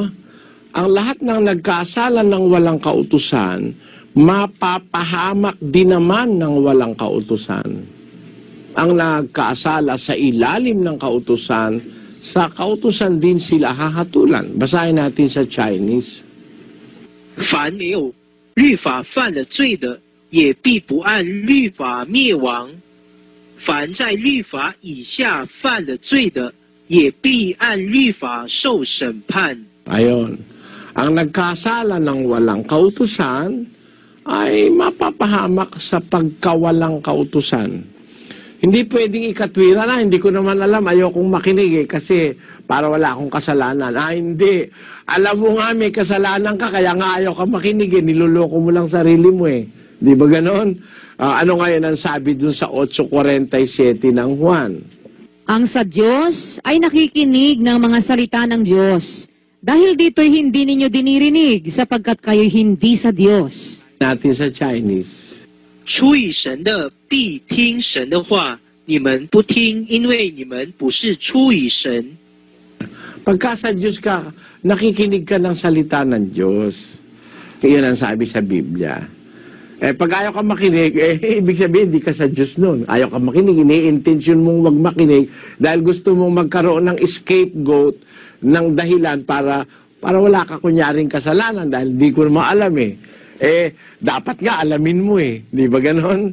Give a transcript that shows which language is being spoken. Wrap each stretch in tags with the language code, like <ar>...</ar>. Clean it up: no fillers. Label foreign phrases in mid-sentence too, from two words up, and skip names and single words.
<tl>Ang lahat ng nagkasala ng walang kautusan, mapapahamak din naman ng walang kautusan. Ang nagkasala sa ilalim ng kautusan, sa kautusan din sila hahatulan. Basahin natin sa Chinese.</tl> <zh>凡没有律法犯了罪的，也必不按律法灭亡；凡在律法以下犯了罪的，也必按律法受审判。</zh> <tl>Ayon. Ang nagkasala ng walang kautusan ay mapapahamak sa pagkawalang kautusan. Hindi pwedeng ikatwira na, hindi ko naman alam, ayokong makinig kasi para wala akong kasalanan. Hindi. Alam mo nga may kasalanan ka, kaya nga ayaw ka makinig niloloko mo lang sarili mo Di ba ganon? Ano ngayon ang sabi dun sa 8:47 ng Juan? Ang sa Diyos ay nakikinig ng mga salita ng Diyos. Dahil dito'y hindi ninyo dinirinig sapagkat kayo'y hindi sa Diyos. Natin sa Chinese.</tl> <zh>出于神的必听神的话， 你们不听，因为你们不是出于神。</zh> <tl>Pagka sa Diyos ka, nakikinig ka ng salita ng Diyos. Iyan ang sabi sa Biblia. Pag ayaw ka makinig, ibig sabihin, di ka sa Diyos nun. Ayaw ka makinig, ini-intention mong wag makinig dahil gusto mong magkaroon ng scapegoat, ng dahilan para wala ka kunyaring kasalanan dahil di ko naman alam dapat nga alamin mo Di ba ganon?</tl>